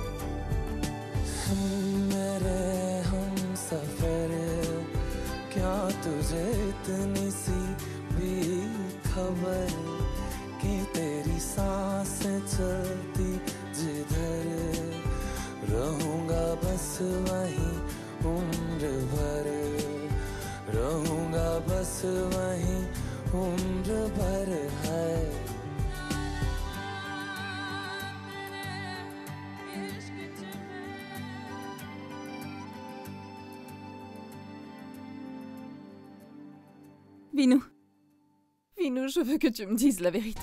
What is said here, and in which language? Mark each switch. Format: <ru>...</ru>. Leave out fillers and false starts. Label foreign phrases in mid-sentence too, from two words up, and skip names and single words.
<hi>मेरे हम सफर क्या तुझे इतनी सी भी खबर कि तेरी सांसें चलती जिधर रहूंगा बस वहीं उम्र भर रहूंगा बस वहीं उम्र भर है</hi> <fr>Vinou, je veux que tu me dises la vérité.</fr>